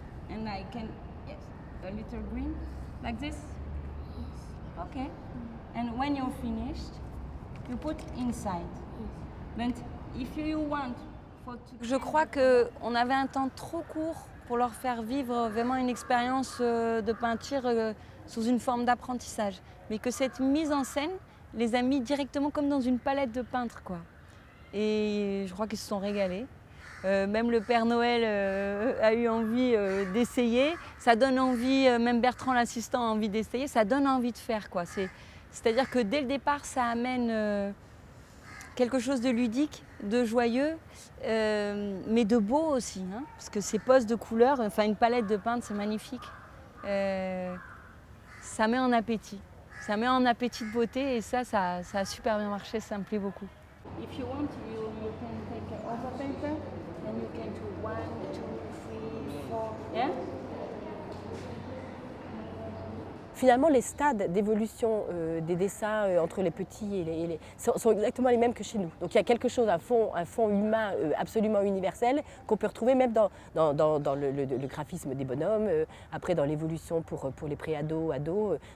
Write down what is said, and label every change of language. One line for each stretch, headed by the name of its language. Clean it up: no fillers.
English: And I can, yes, a little green, like this. Okay, and when you're finished, you put inside. But if you want.
French: Je crois qu'on avait un temps trop court pour leur faire vivre vraiment une expérience de peinture sous une forme d'apprentissage. Mais que cette mise en scène les a mis directement comme dans une palette de peintre, quoi. Et je crois qu'ils se sont régalés. Même le Père Noël a eu envie d'essayer. Ça donne envie, même Bertrand l'assistant a envie d'essayer. Ça donne envie de faire, quoi. C'est-à-dire que dès le départ, ça amène quelque chose de ludique, de joyeux, mais de beau aussi, hein, parce que ces postes de couleurs, enfin une palette de peintre, c'est magnifique. Ça met en appétit. Ça met en appétit de beauté et ça a super bien marché, ça me plaît beaucoup.
English: If you want, you can take other paper and you can do 1, 2, 3, 4. Yeah?
French: Finalement, les stades d'évolution des dessins entre les petits et les sont exactement les mêmes que chez nous. Donc il y a quelque chose, un fond humain absolument universel qu'on peut retrouver même dans le graphisme des bonhommes, après dans l'évolution pour les pré-ados, ados.